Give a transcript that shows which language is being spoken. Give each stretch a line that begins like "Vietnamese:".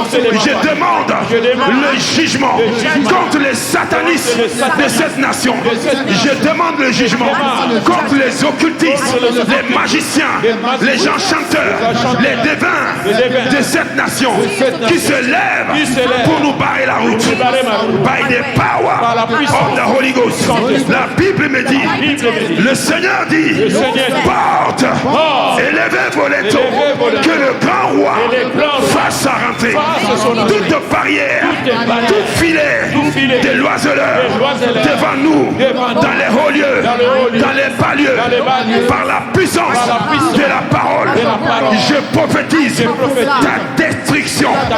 French: Je demande le jugement contre les satanistes de cette nation. Je demande le jugement contre les occultistes, les magiciens, les gens chanteurs, les devins de cette nation qui se lèvent pour nous barrer la route.
English: By the power of the Holy Ghost.
French: La Bible me dit, le Seigneur dit, porte, élevez vos lettres, que le grand roi fasse sa rentrée. Toute barrière, tout filet de l'oiseleur devant nous, dans les hauts lieux, dans les bas lieux, par la puissance de la parole, je prophétise ta destruction.